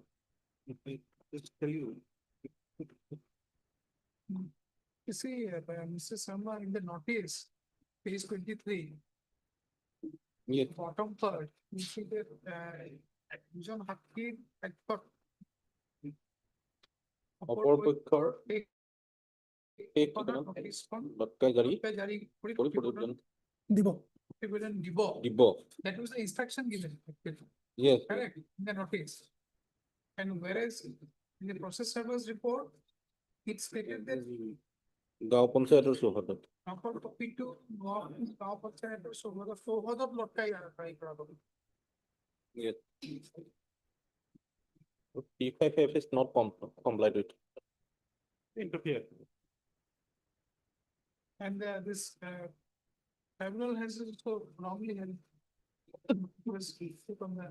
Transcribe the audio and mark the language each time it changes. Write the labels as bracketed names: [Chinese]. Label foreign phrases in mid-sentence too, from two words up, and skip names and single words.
[English] I just tell you. You see, Mr. Sharma, in the notice, page 23, Yes. bottom third, you see that, John Hakim, expert. [Assamese] অপরপক্ষৰ শেষ ঠিকনাত ঠিকনাত noticeখন লটকাই জাৰি জাৰি কৰি কৰি প্ৰতিবেদন প্ৰতিবেদন দিব। প্ৰতিবেদন দিব। দিব। [English] That was the instruction given. Yes. Correct, in the notice. And whereas in the process servers report, it stated that [Assamese] গাঁও পঞ্চায়তৰ চৌহদত [English] upper copy to [Assamese] গাঁও পঞ্চায়তৰ চৌহদত লটকাই try কৰা হ'ব। [English] Yes. P5F is not complied with. Interfere. And this tribunal has also wrongly held. Was from the